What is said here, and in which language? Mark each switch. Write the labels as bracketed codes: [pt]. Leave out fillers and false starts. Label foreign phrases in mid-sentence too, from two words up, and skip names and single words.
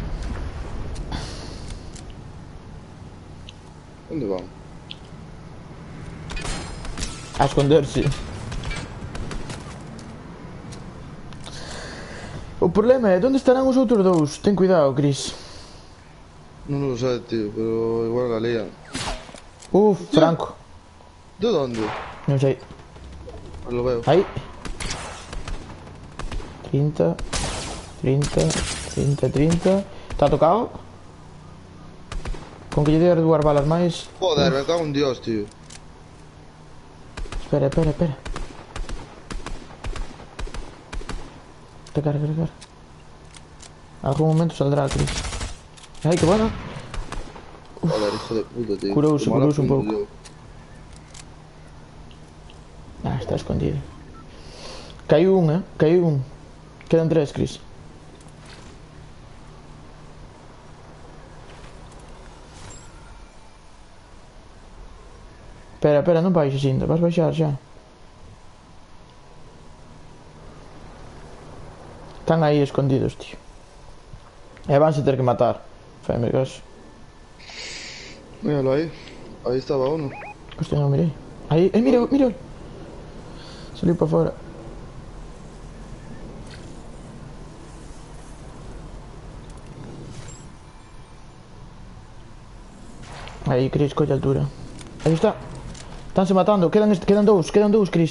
[es] ¿Dónde van? A esconderse. [gl] O problema é, onde estarán os outros dous? Ten cuidado, Chris. [es] No lo sé, tío, pero igual la lían. Uf, Franco. ¿De dónde? [gl] Non sei. [es] Pues lo veo. [gl] Aí. 30. 30. 30, 30. Está tocado? Con que lle dei 2 balas máis. [es] Joder, me cago en Dios, tío. Espera, espera, espera. Recarga, recarga. Algún momento saldrá, Chris. Ay, qué bueno. Joder, hijo de puta, tío. [gl] Curouse, [es] Como ahora [gl] curouse un [es] apunto [gl] pouco. [es] yo. Ah, está escondido. [gl] Caiu un, caiu un. Quedan 3, Chris. Espera, espera, non baixes ainda. Vas baixar xa. Están aí escondidos, tío. E vanse ter que matar. Faime caso. [es] Míralo ahí. Ahí estaba uno. Hostia, [gl] non mirei. Aí, mira, mira. Saliu para fora. Aí, Chris, colle altura. Aí está. Estánse matando. Quedan dous, Chris.